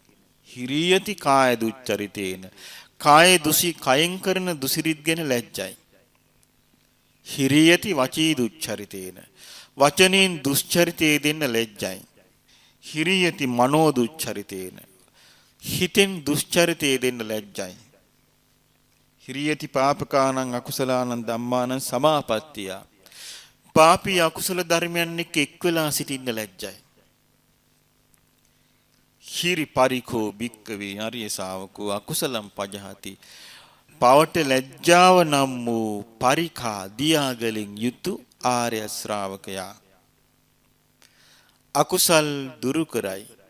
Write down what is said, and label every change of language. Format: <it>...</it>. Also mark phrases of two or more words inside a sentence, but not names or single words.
<pi>හිරියති කාය දුච්චරිතේන.</pi> <si>කයෙන් කරන දුසිරිත් ගැන ලැජ්ජයි.</si> <pi>හිරියති වචී දුච්චරිතේන.</pi> <si>වචනෙන් දුස්චරිතේ දෙන්න ලැජ්ජයි.</si> <pi>හිරියති මනෝ දුච්චරිතේන.</pi> <si>හිතෙන් දුස්චරිතේ දෙන්න ලැජ්ජයි.</si> <pi>හිරියති පාපකානං අකුසලානං ධම්මානං සමාපත්තිය.</pi> <si>පාපී අකුසල ධර්මයන් එක්ක එක් වෙලා සිටින්න ලැජ්ජයි.</si> <pi>හිරි පරිකෝ භික්කවේ ආර්ය ශාවකෝ අකුසලම් පජහති.</pi> <si>පවට ලැජ්ජාව නම් වූ පරිඛා දියාගලින් යුතු ආර්ය ශ්‍රාවකයා අකුසල් දුරු කරයි.</si>